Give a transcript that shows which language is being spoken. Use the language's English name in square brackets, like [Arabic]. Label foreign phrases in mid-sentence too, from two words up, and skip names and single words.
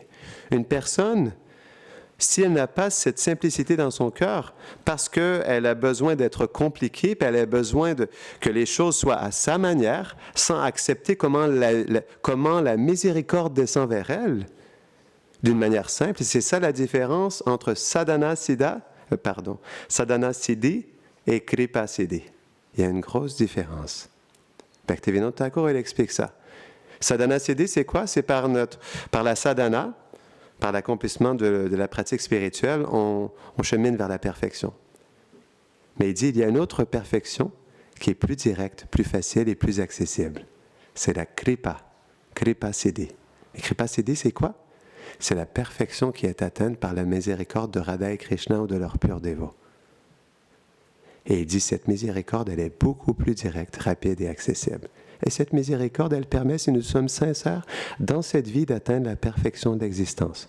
[French] Une personne, si elle n'a pas cette simplicité dans son cœur, parce qu'elle a besoin d'être compliquée, puis elle a besoin que les choses soient à sa manière, sans accepter comment la miséricorde descend vers elle, d'une manière simple. Et c'est ça la différence entre [Sanskrit] sadhana siddhi [French] et [Sanskrit] kripa siddhi. [French] Il y a une grosse différence. Bhaktivinoda Thakur, il explique ça. [Sanskrit] Sadhana siddhi, [French] c'est quoi? C'est par la sadhana, par l'accomplissement de la pratique spirituelle, on chemine vers la perfection. Mais il dit, il y a une autre perfection qui est plus directe, plus facile et plus accessible. C'est la [Sanskrit] kripa siddhi. [French] Et [Sanskrit] kripa siddhi, [French] c'est quoi? C'est la perfection qui est atteinte par la miséricorde de Radha et Krishna ou de leurs purs dévots. Et il dit, cette miséricorde, elle est beaucoup plus directe, rapide et accessible. Et cette miséricorde, elle permet, si nous sommes sincères, dans cette vie, d'atteindre la perfection d'existence.